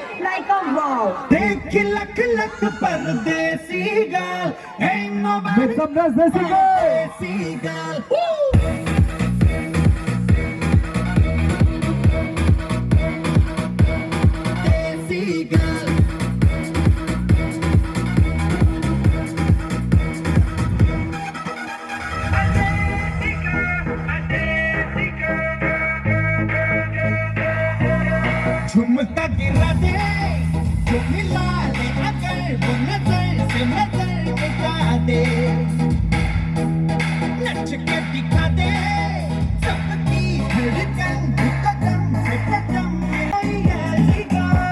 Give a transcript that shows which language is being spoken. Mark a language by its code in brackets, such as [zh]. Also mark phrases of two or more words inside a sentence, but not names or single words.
[en] like a wall. [hi] देख लख लख परदेसी [en] girl, ain't nobody Make some noise, Desi girl. Desi girl. Desi girl. [hi] झुमका गिरा दे जो मिला ले अगर वो नजर से नजर मिटा दे नच के दिखा दे सबकी धड़कन कदम से कदम मिलाएगा